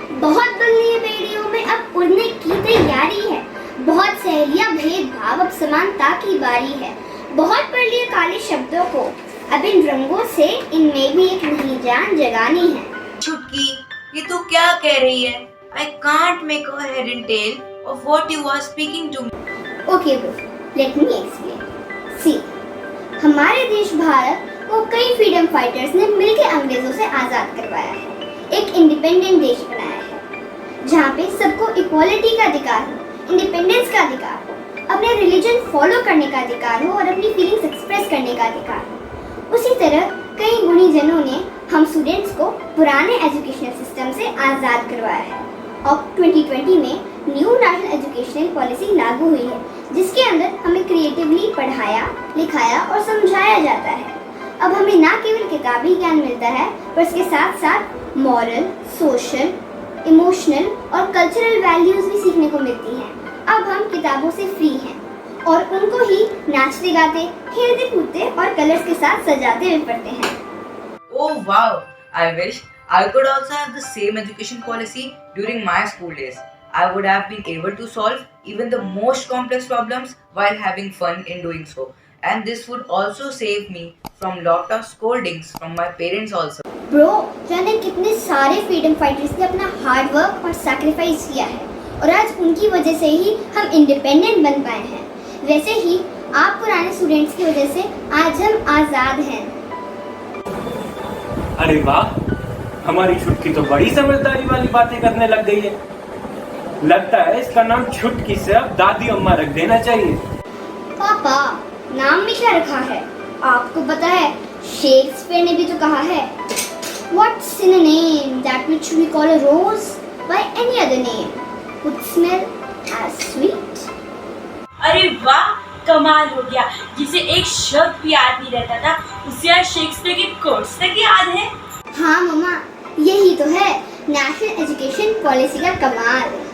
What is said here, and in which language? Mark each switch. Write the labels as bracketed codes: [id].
[hi] बहुत बन लिए बेड़ियों में, अब उड़ने की तैयारी है। बहुत सह लिया भेदभाव, अब समानता की बारी है। बहुत पढ़ लिए काले शब्दों को, अब इन रंगों से इनमें भी एक नई जान जगानी है। चुटकी, ये तू क्या कह रही है? [en] I can't make a head and tail of what you are speaking to me. Okay bro, let me explain. [hi] See, हमारे देश भारत को कई फ्रीडम फाइटर्स ने मिलकर अंग्रेजों से आजाद करवाया है। एक इंडिपेंडेंट देश बनाया है जहाँ पे सबको इक्वालिटी का अधिकार हो, इंडिपेंडेंस का अधिकार हो, अपने रिलीजन फॉलो करने का अधिकार हो और अपनी फीलिंग्स एक्सप्रेस करने का अधिकार हो। उसी तरह कई गुणीजनों ने हम स्टूडेंट्स को पुराने एजुकेशनल सिस्टम से आज़ाद करवाया है। अब 2020 में न्यू नेशनल एजुकेशनल पॉलिसी लागू हुई है, जिसके अंदर हमें क्रिएटिवली पढ़ाया, लिखाया और समझाया जाता है। अब हमें ना केवल किताबी ज्ञान मिलता है, पर इसके साथ साथ मॉरल, सोशल, इमोशनल और कल्चरल वैल्यूज भी सीखने को मिलती हैं। अब हम किताबों से फ्री हैं और उनको ही नाचते गाते, खेलते कूदते और कलर्स के साथ सजाते हुए पढ़ते हैं। [en] Oh wow! I wish I could also have the same education policy during my school days. I would have been able to solve even the most complex problems while having fun in doing so. And this would also save me from lot of scoldings from my parents also. [hi] Bro, जाने कितने सारे freedom fighters ने अपना hard work और sacrifice किया है और आज उनकी वजह से ही हम इंडिपेंडेंट बन पाए हैं। वैसे ही आप पुराने स्टूडेंट्स की वजह से आज हम आज़ाद हैं। अरे वाह, हमारी छुटकी तो बड़ी समझदारी वाली बातें करने लग गई है। लगता है इसका नाम छुटकी से अब दादी अम्मा रख देना चाहिए। पापा, नाम में क्या रखा है? आपको पता है, शेक्सपियर ने भी तो कहा है, [en] What's in a name that which we call a rose by any other name would smell as sweet? [hi] अरे वाह, कमाल हो गया। जिसे एक शब्द भी याद नहीं रहता था, उसे आज शेक्सपियर के कोट्स तक याद है। हाँ मम्मा, यही तो है नेशनल एजुकेशन पॉलिसी का कमाल।